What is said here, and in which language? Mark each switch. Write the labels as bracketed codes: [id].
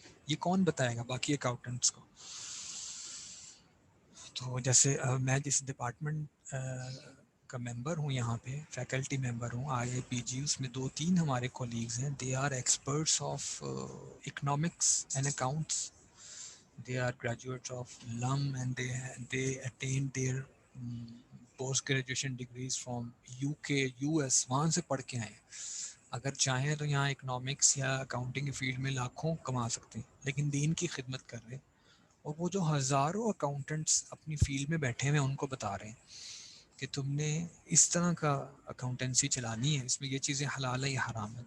[ur] یہ کون بتائے گا باقی اکاؤنٹنٹس کو؟ تو جیسے میں جس ڈپارٹمنٹ کا ممبر ہوں، یہاں پہ فیکلٹی ممبر ہوں IIPG، اس میں 2-3 ہمارے کولیگز ہیں، [en] They are experts of economics and accounts. They are graduates of LUM and they attained their post graduation degrees from UK US، [ur] وہاں سے پڑھ کے آئے ہیں. اگر چاہیں تو یہاں اکنامکس یا اکاؤنٹنگ کی فیلڈ میں لاکھوں کما سکتے ہیں، لیکن دین کی خدمت کر رہے ہیں. اور وہ جو ہزاروں اکاؤنٹنٹس اپنی فیلڈ میں بیٹھے ہوئے ہیں ان کو بتا رہے ہیں کہ تم نے اس طرح کا اکاؤنٹنسی چلانی ہے، اس میں یہ چیزیں حلال ہے یا حرام ہے.